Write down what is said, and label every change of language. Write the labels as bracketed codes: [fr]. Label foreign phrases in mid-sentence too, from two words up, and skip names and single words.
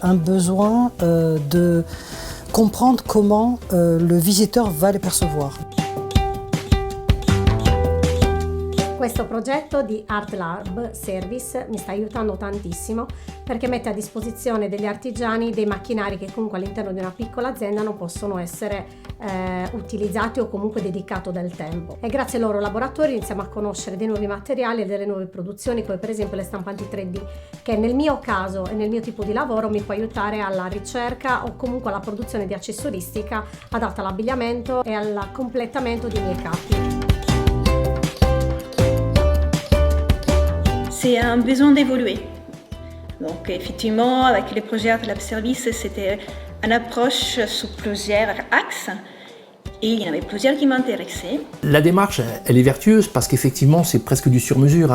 [fr] un besoin de comprendre comment le visiteur va les percevoir. [it] Questo progetto di Art Lab Service mi sta aiutando tantissimo perché mette a disposizione degli artigiani dei macchinari che comunque all'interno di una piccola azienda non possono essere utilizzati o comunque dedicato del tempo. E grazie ai loro laboratori iniziamo a conoscere dei nuovi materiali e delle nuove produzioni, come per esempio le stampanti 3D, che nel mio caso e nel mio tipo di lavoro mi può aiutare alla ricerca o comunque alla produzione di accessoristica adatta all'abbigliamento e al completamento dei miei capi. [fr] C'est un besoin d'évoluer. Donc effectivement, avec les projets Art Lab Service, c'était une approche sur plusieurs axes. Et il y en avait plusieurs qui m'intéressaient. La démarche, elle est vertueuse parce qu'effectivement, c'est presque du sur-mesure.